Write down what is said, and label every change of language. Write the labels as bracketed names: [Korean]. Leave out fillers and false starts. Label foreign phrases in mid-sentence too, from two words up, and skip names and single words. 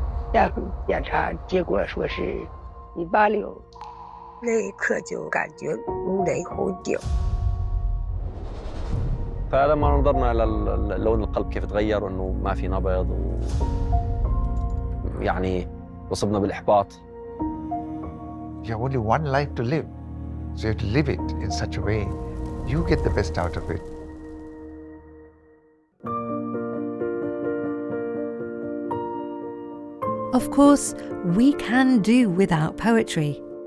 [Chinese] 下回检查结果说是186，那一刻就感觉如雷轰顶。 [Arabic] فلما نظرنا لون القلب كيف تغير وانه ما في نبض يعني وصبنا بالاحباط. [English] You have only one life to live, so you have to live it in such a way you get the best out of it. Of course, we can do without poetry.